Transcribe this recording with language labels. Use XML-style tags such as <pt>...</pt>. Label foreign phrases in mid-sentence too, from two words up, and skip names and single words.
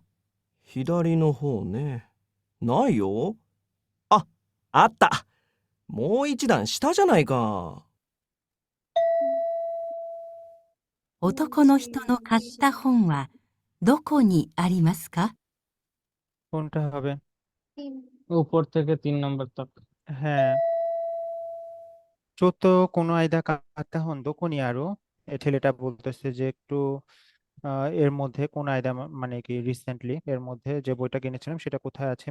<ja>左の方ね。ないよ。あ、あった。もう一段下じゃないか。男の人の買った本はどこにありますか？</ja> <bn>কোনটা হবে? উপর থেকে 3 নম্বর তাক। হ্যাঁ,</bn> <ja>ちょっと この 間 買った 本 どこに ある</ja> <bn>এ ছেলেটা বলতেছে যে একটু এর মধ্যে</bn> <ja>この間</ja> <bn>মানে কি রিসেন্টলি এর মধ্যে যে বইটা কিনেছিলাম সেটা কোথায় আছে?</bn>